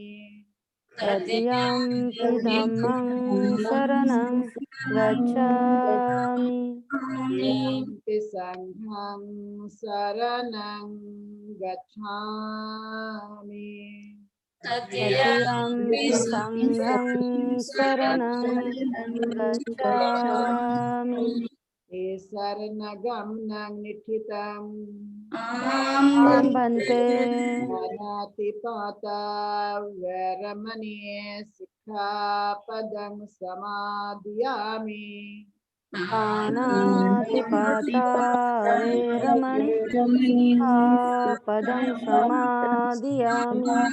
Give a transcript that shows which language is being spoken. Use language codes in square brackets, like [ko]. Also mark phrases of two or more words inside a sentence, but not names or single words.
[pi] तृतीयंपि धम्मं शरणं गच्छामि। तृतीयंपि संघं शरणं गच्छामि। तृतीयंपि संघं शरणं गच्छामि। शरणगमनं निठितम् आं भन्ते। अनातिपाता वैरमणि सिक्खापदं समादियामि। पानातिपाता वेरमणि सिक्खापदं समादियामि।